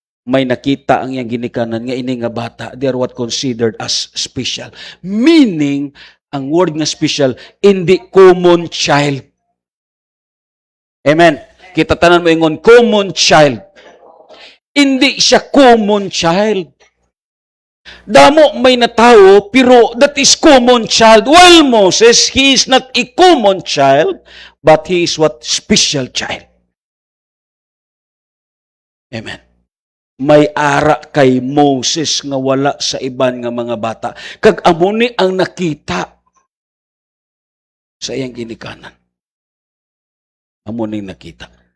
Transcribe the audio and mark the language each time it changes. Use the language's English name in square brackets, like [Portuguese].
[Hiligaynon] May nakita ang iyang ginikanan nga ini nga bata. [English] They are what considered as special. [Hiligaynon] Meaning, ang word nga special, hindi common child. Amen. Kita tanan mo ingon, common child. Hindi siya common child. Damo may natawo, pero [English] that is common child. While Moses, he is not a common child, but he is what? Special child. [Hiligaynon] Amen. May ara kay Moses nga wala sa iban nga mga bata. Kag amo ni ang nakita sa iyang ginikanan. Amo ni nakita.